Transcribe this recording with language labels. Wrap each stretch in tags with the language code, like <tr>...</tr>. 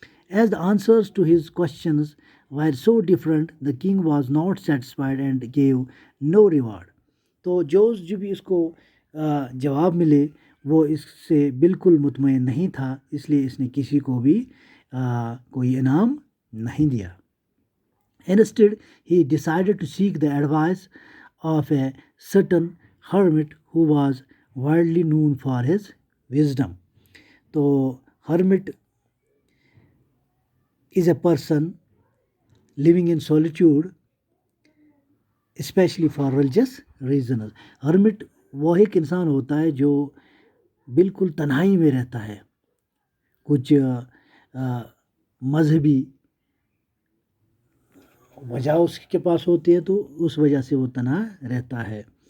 <en>As the answers to his questions were so different, the king was not satisfied and gave no reward.</en> <ur>تو جو بھی اس کو جواب ملے وہ اس سے بالکل مطمئن نہیں تھا، اس لیے اس نے کسی کو بھی کوئی انعام نہیں دیا.</ur> <en>Instead, he decided to seek the advice of a certain hermit who was widely known for his wisdom. تو hermit is a person living in solitude, especially for religious reasons.</en> <ur>hermit وہ ایک انسان ہوتا ہے جو بالکل تنہائی میں رہتا ہے. کچھ مذہبی وجہ اس کے پاس ہوتی ہے، تو اس وجہ سے وہ تنہا رہتا ہے.</ur>